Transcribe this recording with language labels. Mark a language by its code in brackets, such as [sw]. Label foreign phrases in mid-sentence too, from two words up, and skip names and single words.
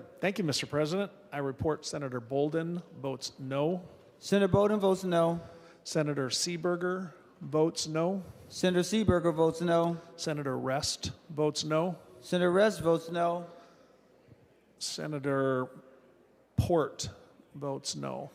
[en] Thank you, Mr. President. I report Senator Bolden votes no. Senator Bolden votes no. Senator Seeberger votes no. Senator Seeberger votes no. Senator Rest votes no. Senator Rest votes no. Senator Port votes no.